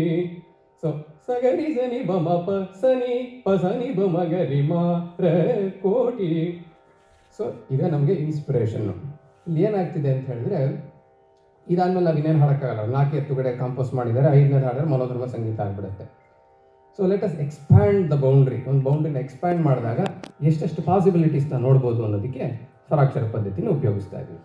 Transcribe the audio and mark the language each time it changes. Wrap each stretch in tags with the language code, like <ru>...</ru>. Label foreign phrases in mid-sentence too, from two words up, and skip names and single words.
<kn>ಸೊ ಸ ಗರಿ ಸ ನಿ ಪ ಮ ಪ ಸ ನಿ ಪ ಸ ನಿ ಪ ಮಗರಿ ಮ ರ ಕೋಟಿ. ಸೊ ಈಗ ನಮಗೆ ಇನ್ಸ್ಪಿರೇಷನ್ನು. ಇಲ್ಲಿ ಏನಾಗ್ತಿದೆ ಅಂತ ಹೇಳಿದ್ರೆ, ಇದಾದ್ಮೇಲೆ ನಾವು ಇನ್ನೇನು ಹಾಡೋಕ್ಕಾಗಲ್ಲ. 4 ಎತ್ತುಗಡೆ ಕಾಂಪೋಸ್ ಮಾಡಿದ್ದಾರೆ, 5ನೇ ಹಾಡಿದ್ರೆ ಮನೋಧರ್ಮ ಸಂಗೀತ ಆಗಿಬಿಡುತ್ತೆ.</kn> <en>so let us expand the boundary.</en> <kn>ಒಂದು ಬೌಂಡ್ರಿನ ಎಕ್ಸ್ಪ್ಯಾಂಡ್ ಮಾಡಿದಾಗ ಎಷ್ಟೆಷ್ಟು ಪಾಸಿಬಿಲಿಟೀಸ್ನ ನೋಡ್ಬೋದು ಅನ್ನೋದಕ್ಕೆ ಸ್ವರಾಕ್ಷರ ಪದ್ಧತಿನ ಉಪಯೋಗಿಸ್ತಾ ಇದ್ದೀವಿ.</kn>